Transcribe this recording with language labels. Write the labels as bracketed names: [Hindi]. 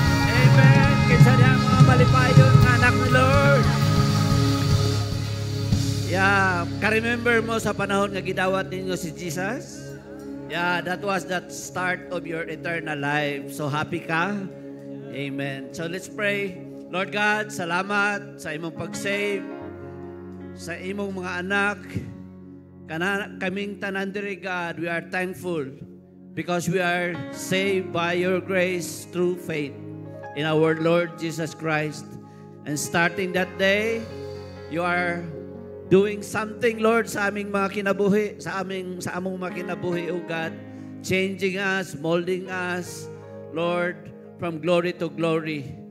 [Cebuano] Amen. Kinsa diha mga malipayon nga anak ni Lord. Yeah, ka-remember mo sa panahon nga gidawat ninyo si Jesus? [English] Yeah, that was that start of your eternal life. So happy ka? Amen. So let's pray. [Cebuano] Lord God, salamat sa imong pag-save sa imong mga anak. Kaming tanan diri, [English] God, we are thankful because we are saved by your grace through faith in our Lord Jesus Christ. And starting that day, you are doing something, Lord, [Cebuano] sa aming mga kinabuhi, [English] sa among mga kinabuhi, O God, changing us, molding us, Lord, from glory to glory.